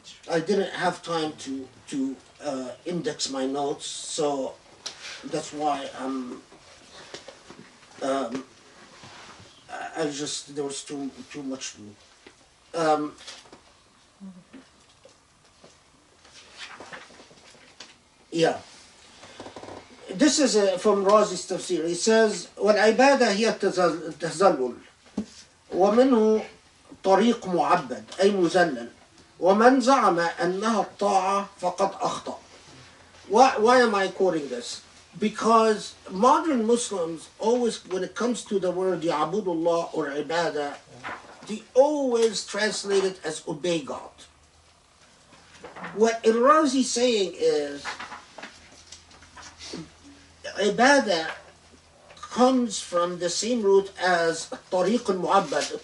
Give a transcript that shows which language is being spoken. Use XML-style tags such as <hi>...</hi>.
<en>I didn't have time to index my notes, so that's why I just, there was too much to do. Yeah. This is from Razi's Tafsir. He says,</en> <ar>والعبادة هي التذلل ومنه طريق معبد أي مذلل ومن زعم أنها الطاعة فقد أخطأ.</ar> <en>Why am I quoting this? Because modern Muslims always, when it comes to the word Ya'budullah or Ibadah, they always translate it as obey God. What Al-Razi is saying is, Ibadah comes from the same root as Tariq al-Mu'abbad.</en>